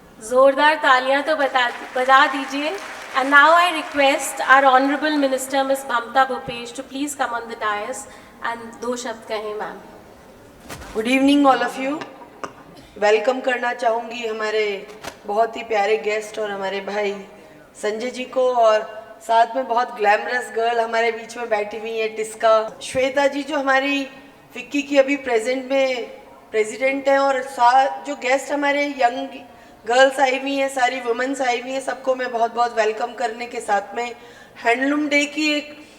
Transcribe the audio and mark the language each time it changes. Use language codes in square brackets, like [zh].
[hi] जोरदार तालियां तो बजा दीजिए. [en] And now I request our Honorable Minister Ms. Mamta Bhupesh to please come on the dais and [hi] दो शब्द कहें ma'am. [en] Good evening all of you. [hi] Welcome करना चाहूँगी हमारे बहुत ही प्यारे गेस्ट और हमारे भाई संजय जी को, और साथ में बहुत ग्लैमरस गर्ल हमारे बीच में बैठी हुई है टिस्का, श्वेता जी जो हमारी फिक्की की अभी प्रेजेंट में प्रेसिडेंट हैं, और साथ जो गेस्ट हमारे यंग गर्ल्स आई हुई हैं, सारी वुमेन्स आई हुई हैं, सबको मैं बहुत बहुत वेलकम करने के साथ में हैंडलूम डे की एक